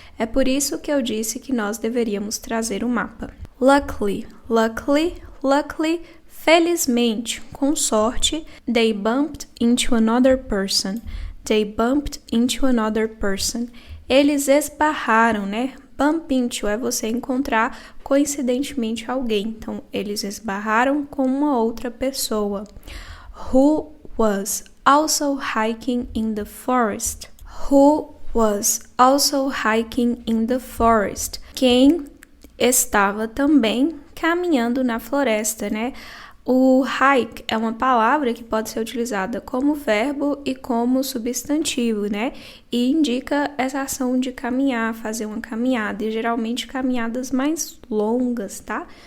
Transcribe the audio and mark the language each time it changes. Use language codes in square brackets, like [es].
[pt] É por isso que eu disse que nós deveríamos trazer o mapa. [en] Luckily, luckily, luckily, [pt] felizmente, com sorte, [en] they bumped into another person. They bumped into another person. [pt] Eles esbarraram, né? Bump into é você encontrar coincidentemente alguém. Então, eles esbarraram com uma outra pessoa. [en] Who was also hiking in the forest. Who was also hiking in the forest. [pt] Quem estava também caminhando na floresta, né? O hike é uma palavra que pode ser utilizada como verbo e como substantivo, né? E indica essa ação de caminhar, fazer uma caminhada, e geralmente caminhadas mais longas, tá?